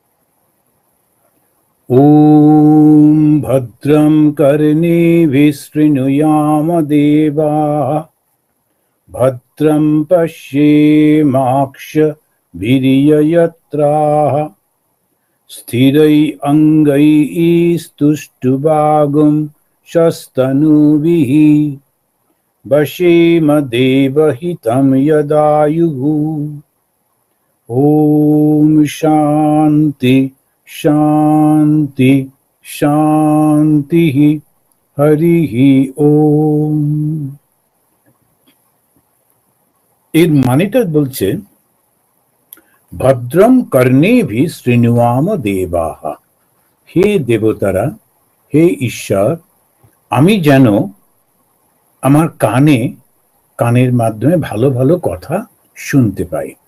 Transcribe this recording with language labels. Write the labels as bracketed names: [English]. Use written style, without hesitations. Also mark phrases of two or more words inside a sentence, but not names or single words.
[Sanskrit] ওম ভদ্রম কর্ণেভিঃ শৃণুয়াম দেবাঃ, ভদ্রম পশ্যেমাক্ষভির্যজত্রাঃ, স্থিरै অঙ্গैः स्तुष्टुवागुं शस्तनूभिः, वशेम देवहितं यदायुः। ओम शांति शांति शांति। हरिः ओम। [Bangla] এর মানেটা বলছে [Sanskrit] ভদ্রম কর্ণেভিঃ শৃণুয়াম দেবাঃ, [Bangla] হে দেবতারা, হে ঈশ্বর, আমি যেন আমার কানের মাধ্যমে ভালো ভালো কথা শুনতে পাই।